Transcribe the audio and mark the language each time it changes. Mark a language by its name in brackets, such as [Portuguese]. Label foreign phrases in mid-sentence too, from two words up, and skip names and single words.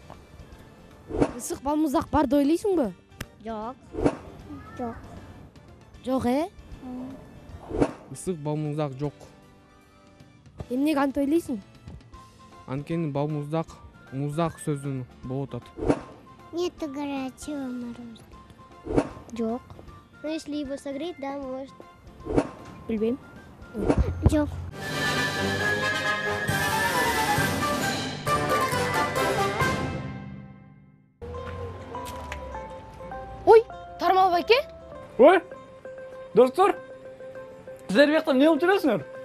[Kyrgyz] Ысык балмуздак бар деп ойлойсуңбу? Жок. Жок. Жок, Ысык балмуздак жок. Эмнеге антип ойлойсуң? Анткени балмуздак муздак сөзүнөн болуп атат. [Russian] Нету горячего мороженого. [Kyrgyz] Жок. [Russian] Ну, если его согреть, да, может. [Kyrgyz] Билбейм. Жок. Ой, Тармал байке? Ой, достор, [Kazakh] сіздер бияқта не [Kyrgyz] кылып жүрөсүңөр?